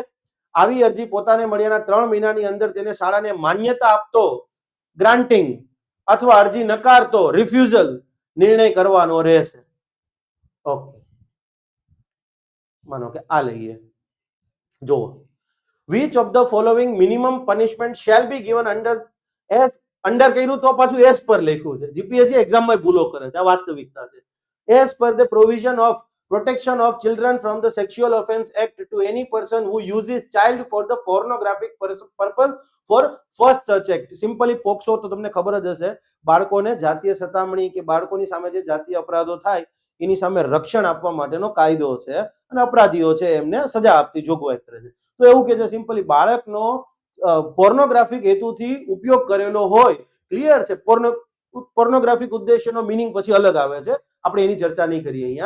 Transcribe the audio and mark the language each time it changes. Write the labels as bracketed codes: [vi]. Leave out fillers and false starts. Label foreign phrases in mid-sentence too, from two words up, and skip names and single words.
[gu] આવી અરજી પોતાને મળ્યાના 3 મહિનાની અંદર તેને શાળાને માન્યતા આપતો ગ્રાન્ટિંગ અથવા અરજી નકારતો રિફ્યુઝલ નિર્ણય કરવાનો રહેશે. ઓકે, માનો કે આ લઈએ. જો [en] which of the following minimum punishment shall be given under [gu] કર્યું તો પાછું [en] as per [gu] લખ્યું છે. જીપીએસસી એક્ઝામમાં ભૂલો કરે છે, આ વાસ્તવિકતા છે. [en] as per the provision of protection of children from the Sexual Offence Act to any person who uses child for the pornographic purpose for first such act. [gu] Simply પોક્સો તો તમને ખબર જ હશે, બાળકોને જાતીય સતામણી કે બાળકોની સામે જે જાતીય અપરાધો થાય એની સામે રક્ષણ આપવા માટેનો કાયદો છે અને અપરાધીઓ છે એમને સજા આપતી જોગવાઈ કરે છે. તો એવું કે છે સિમ્પલી બાળકનો પોર્નોગ્રાફિક હેતુથી ઉપયોગ કરેલો હોય, ક્લિયર છે, પોર્નોગ્રાફિક ઉદ્દેશ્યનો મિનિંગ પછી અલગ આવે છે, આપણે એની ચર્ચા નહીં કરીએ અહીંયા.